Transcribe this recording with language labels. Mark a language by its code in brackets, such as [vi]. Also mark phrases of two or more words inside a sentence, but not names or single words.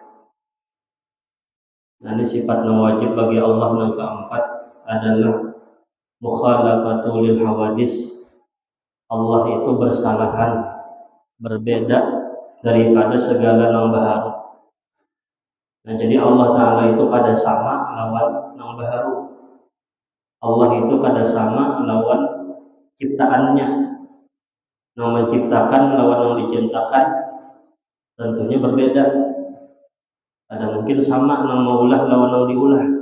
[id] Nah, ini sifat yang wajib bagi Allah yang keempat adalah [ar] مخالفته للحوادث. [id] Allah itu bersalahan, berbeda daripada segala yang baharu. Nah, jadi Allah Ta'ala itu kada sama lawan yang baharu. Allah itu kada sama lawan ciptaannya. Yang menciptakan lawan yang diciptakan tentunya berbeda. [bjn] Ada mungkin sama nang maulah lawan nang diulah.